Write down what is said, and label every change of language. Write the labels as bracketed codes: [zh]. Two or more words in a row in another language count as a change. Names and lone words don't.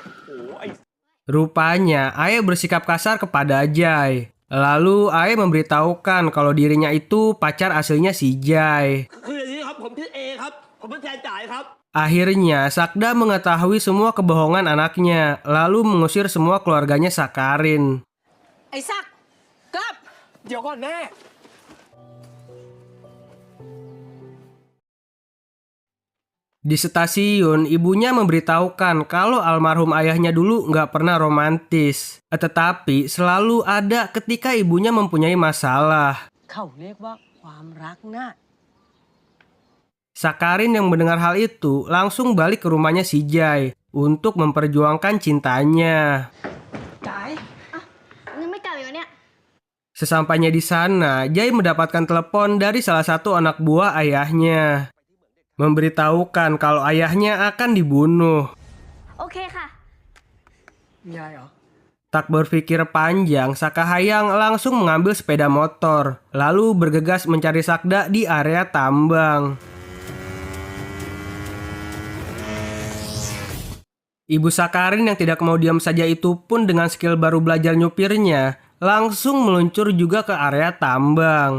[id] Rupanya Ae bersikap kasar kepada Jai. Lalu Ae memberitahukan kalau dirinya itu pacar aslinya si Jai. Akhirnya Sakda mengetahui semua kebohongan anaknya, lalu mengusir semua keluarganya Sakarin. [th] ไอ้ซักกลับ เดี๋ยวก่อนแม่ [id] Di stasiun, ibunya memberitahukan kalau almarhum ayahnya dulu nggak pernah romantis. Tetapi selalu ada ketika ibunya mempunyai masalah. [th] เขาเรียกว่าความรักนะ [id] Sakarin yang mendengar hal itu langsung balik ke rumahnya si Jai untuk memperjuangkan cintanya. [th] จ่าย ยังไม่กลับอีกเหรอเนี่ย [id] Sesampainya di sana, Jai mendapatkan telepon dari salah satu anak buah ayahnya. Memberitahukan kalau ayahnya akan dibunuh. [th] โอเคค่ะ มีอะไรเหรอ [id] Tak berpikir panjang, Sakahayang langsung mengambil sepeda motor, lalu bergegas mencari Sakda di area tambang. Ibu Sakarin yang tidak mau diam saja itu pun dengan skill baru belajar nyupirnya, langsung meluncur juga ke area tambang.